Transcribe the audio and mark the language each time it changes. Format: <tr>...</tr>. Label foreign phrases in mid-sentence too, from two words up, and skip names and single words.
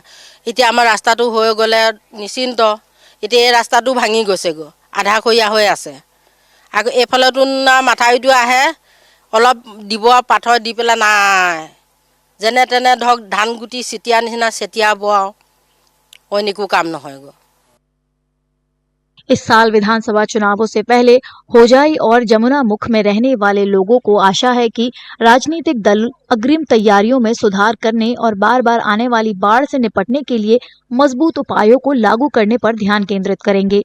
<as>এতিয়া আমাৰ ৰাস্তাটো হৈ গ'লে নিশ্চিন্ত, এতিয়া এই ৰাস্তাটো ভাঙি গৈছেগৈ, আধাখৰীয়া হৈ আছে। আকৌ এইফালেতো মাথাউৰিটো আহে, অলপ দিব পাথৰ দি পেলাই নাই, যেনে তেনে ধৰক ধান গুটি ছিটিয়া নিচিনা ছিটিয়াব আৰু অইন একো কাম নহয়গৈ।</as> <hi>इस साल विधानसभा चुनावों से पहले होजाई और जमुना मुख में रहने वाले लोगों को आशा है कि राजनीतिक दल अग्रिम तैयारियों में सुधार करने और बार बार आने वाली बाढ़ से निपटने के लिए मजबूत उपायों को लागू करने पर ध्यान केंद्रित करेंगे।</hi>